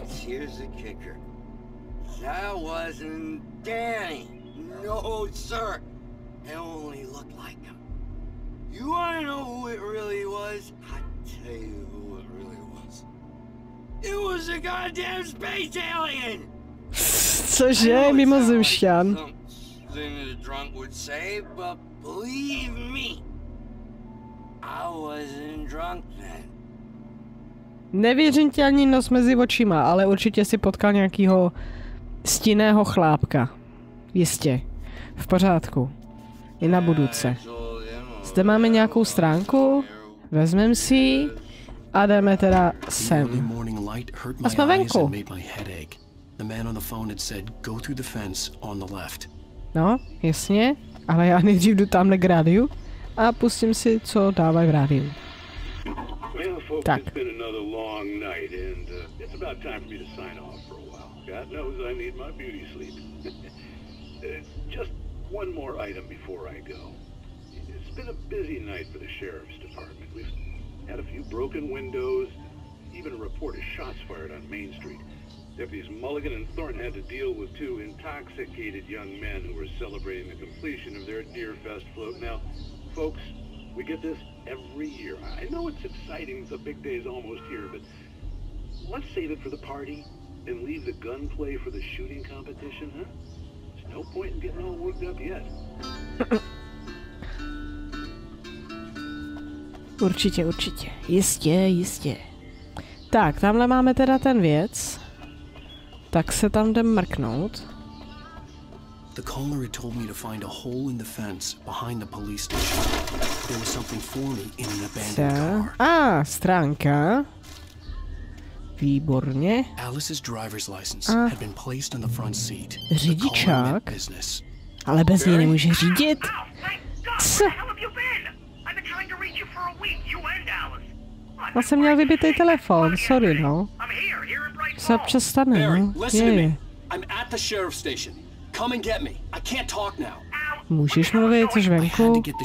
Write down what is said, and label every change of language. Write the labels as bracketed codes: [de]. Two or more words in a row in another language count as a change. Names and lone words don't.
[en] Here's the kicker. That wasn't Danny. No, sir. It only looked like him. You wanna know who it really was? I'll tell you who it really was. It was a goddamn space alien! [cs] Cože, mimozemšťan. [en] Something that a drunk would say, but believe me, I wasn't drunk then. [cs] Nevěřím ti ani nos mezi očima, ale určitě si potkal nějakýho stinného chlápka. Jistě. V pořádku. I na budouce. Zde máme nějakou stránku. Vezmeme si ji a jdeme teda sem. A jsme venku. No, jasně. Ale já nejdřív jdu tamhle k rádiu a pustím si, co dávají v rádiu. Tak. [en] Just one more item before I go. It's been a busy night for the sheriff's department. We've had a few broken windows, even a report of shots fired on Main Street. Deputies Mulligan and Thornton had to deal with two intoxicated young men who were celebrating the completion of their Deer Fest float. Now, folks, we get this every year. I know it's exciting, the big day's almost here, but let's save it for the party and leave the gunplay for the shooting competition, huh? No point in getting all worked up yet. [cs] Určitě. Jistě. Tak, tamhle máme teda ten věc. Tak se tam jdem mrknout. [en] The caller had told me to find a hole in the fence behind the police station. There was something for me in an abandoned car. [cs] Stránka. Výborně. [en] Alice's driver's license had been placed on the front seat. [cs] Řidičák. Ale bez něj nemůže řídit. Co? Já jsem měl vybitý telefon, sorry, no. Se občas stane, no. Je. Můžeš mluvit, což venku?